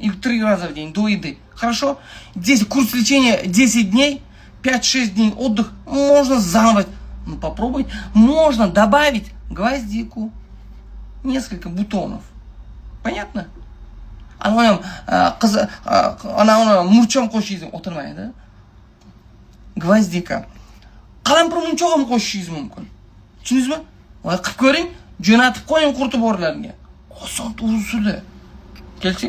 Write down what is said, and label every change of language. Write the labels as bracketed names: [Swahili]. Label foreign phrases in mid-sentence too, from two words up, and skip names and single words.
[Russian] Или 3 раза в день до еды. Хорошо? Курс лечения 10 дней. 5-6 дней отдых. Можно заново. Попробовать. Можно добавить гвоздику. Несколько бутонов. Понятно? [Uzbek] Она мурчам qo'shishingiz o'tirmaydi. Gvozdika. Qalampir munchoq ham qo'shishingiz mumkin. Tushundingizmi? Voy qilib ko'ring, jo'natib qo'ying qurti borlarga. Oson usuli. Kelsin.